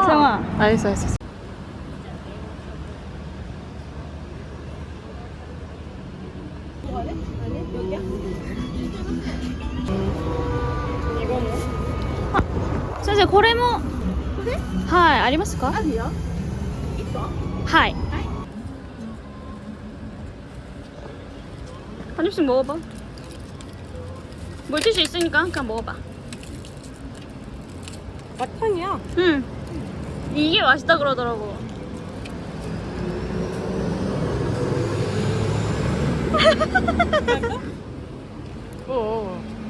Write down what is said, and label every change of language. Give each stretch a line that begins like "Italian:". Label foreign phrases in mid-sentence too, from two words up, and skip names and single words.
Korean: 세영아 알겠어, 알겠어.
Japanese: 先生これもはいありますか？あるよ。
Korean: はい 한 입씩 먹어봐. 물티슈 있으니까 그냥 먹어봐. 맛탕이야. 응. 이게 맛있다 그러더라고. 어.